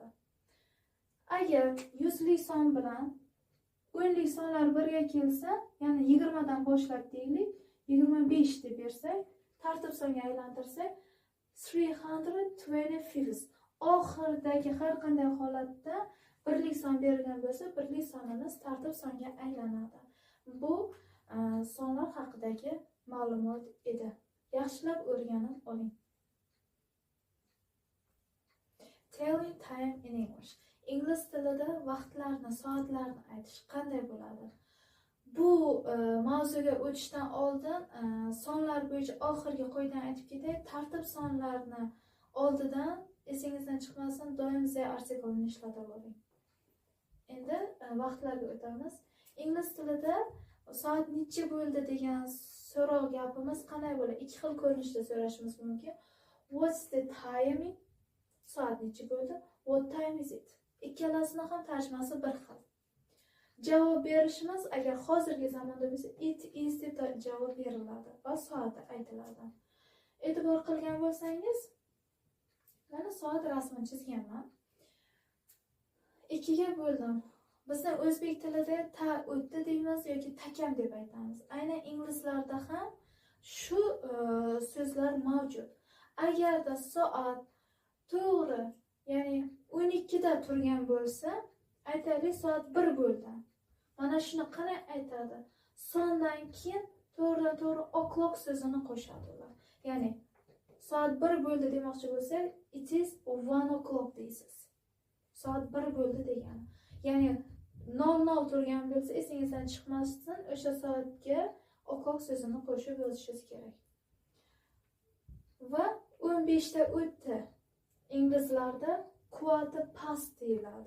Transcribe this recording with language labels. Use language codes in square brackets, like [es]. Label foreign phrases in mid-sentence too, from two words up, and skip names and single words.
[uz] Agar yuzlik son bilan o'nlik sonlar birga kelsa, ya'ni 20 dan boshlab deylik, 25 deb bersak, tartib songa aylantirsak, 325. Oxirdagi har qanday holatda birlik son berilgan bo'lsa, birlik sonimiz tartib songa aylanadi. Bu sonlar haqidagi ma'lumot edi. Yaxshilab o'rganib oling. [en] Telling time in English. [uz] Ingliz tilida vaqtlarni, soatlarni aytish qanday bo'ladi? Bu mavzuga o'tishdan oldin sonlar bo'yicha oxirgi qoidadan aytib ketay. Tartib sonlarni oldidan esingizdan chiqmasin, doim the artiklni ishlatib oling. Endi vaqtlarga o'tamiz. Ingliz tilida soat necha bo'ldi degan so'roq gapimiz qanday bo'ladi? Ikki xil ko'rinishda so'rashimiz mumkin. [en] What's the timing? [uz] Soat necha bo'ldi? [en] What time is it? [uz] Ikkalasini ham tarjimasi bir xil. Javob berishimiz agar hozirgi zamonda bo'lsa, [en] it is [uz] deb javob beriladi va soati aytiladi. E'tibor qilgan bo'lsangiz, mana soat rasmini chizganman. 2 ga bo'ldim. Bizda o'zbek tilida ta o'tdi deymiz yoki takam deb aytamiz. Aynan inglizlarda ham shu so'zlar mavjud. Agarda soat to'g'ri, ya'ni 12 da turgan bo'lsa, aytaylik soat 1 bo'ldi. Mana shuni qanday aytadi? Sondan keyin to'g'ri o'clock so'zini qo'shadi ular. Ya'ni soat 1 bo'ldi demoqchi bo'lsa, [en] it is 1 o'clock deysiz. [uz] Soat 1 bo'ldi degani. Ya'ni 00 turgan bo'lsa, esingizdan chiqmasdan o'sha soatga o'clock so'zini qo'shib yozishingiz kerak. Va 15 ta o'tdi. Inglizlarda [en] quarter past [uz] deyiladi.